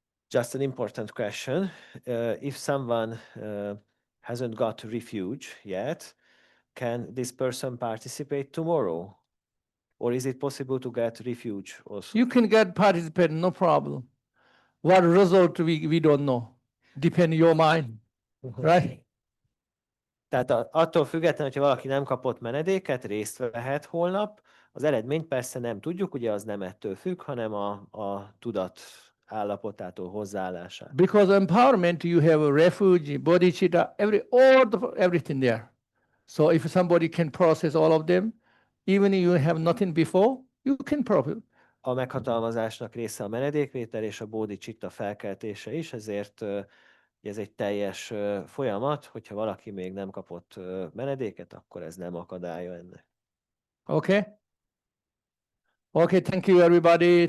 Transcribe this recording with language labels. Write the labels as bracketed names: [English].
[English] just an important question. If someone hasn't got refuge yet, can this person participate tomorrow? Or is it possible to get refuge also? You can get participate, no problem. What result we don't know. Depend your mind, right? [Hungarian] Tehát attól függetlenül, hogyha valaki nem kapott menedéket, részt vehet holnap. Az eredményt persze nem tudjuk, ugye az nem ettől függ, hanem a tudat állapotától, hozzáállását. [English] Because empowerment, you have a refuge, bodhicitta, everything there. So if somebody can process all of them, even if you have nothing before, you can probably. [Hungarian] A meghatalmazásnak része a menedékvétel és a bodhicitta felkeltése is, ezért ez egy teljes folyamat, hogyha valaki még nem kapott menedéket, akkor ez nem akadálya ennek. [English] Okay. Okay. Thank you, everybody.